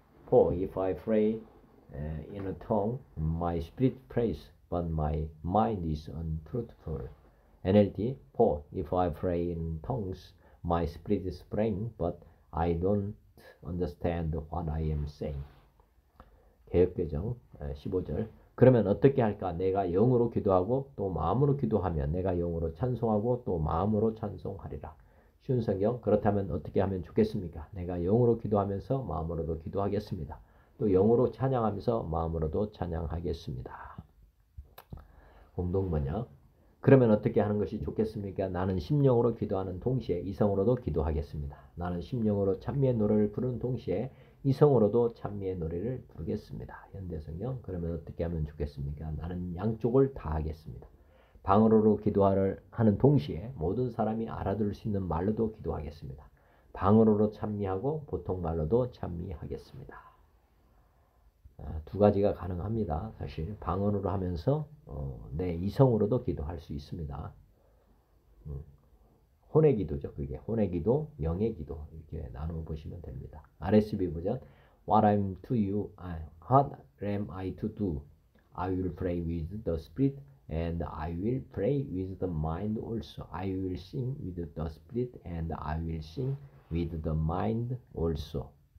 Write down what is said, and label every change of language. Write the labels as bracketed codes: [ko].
[en] For if I pray in a tongue, my spirit prays, but my mind is unfruitful. NLT. For if I pray in tongues, my spirit is praying, but I don't understand what I am saying. [ko] 개역개정 15절. 그러면 어떻게 할까? 내가 영으로 기도하고 또 마음으로 기도하면 내가 영으로 찬송하고 또 마음으로 찬송하리라. 쉬운 성경. 그렇다면 어떻게 하면 좋겠습니까? 내가 영으로 기도하면서 마음으로도 기도하겠습니다. 또 영으로 찬양하면서 마음으로도 찬양하겠습니다. 공동번역. 그러면 어떻게 하는 것이 좋겠습니까? 나는 심령으로 기도하는 동시에 이성으로도 기도하겠습니다. 나는 심령으로 찬미의 노래를 부르는 동시에 이성으로도 찬미의 노래를 부르겠습니다. 현대성경. 그러면 어떻게 하면 좋겠습니까? 나는 양쪽을 다 하겠습니다. 방언으로 기도하는 동시에 모든 사람이 알아들을 수 있는 말로도 기도하겠습니다. 방언으로 찬미하고 보통 말로도 찬미하겠습니다. 두 가지가 가능합니다. 사실 방언으로 하면서 내 이성으로도 기도할 수 있습니다. 혼의 기도죠. 그게 혼의 기도, 영의 기도 이렇게 나누어 보시면 됩니다. [en] RSV 버전 What I'm to you, what am I to do? I will pray with the spirit and I will pray with the mind also. I will sing with the spirit and I will sing with the mind also.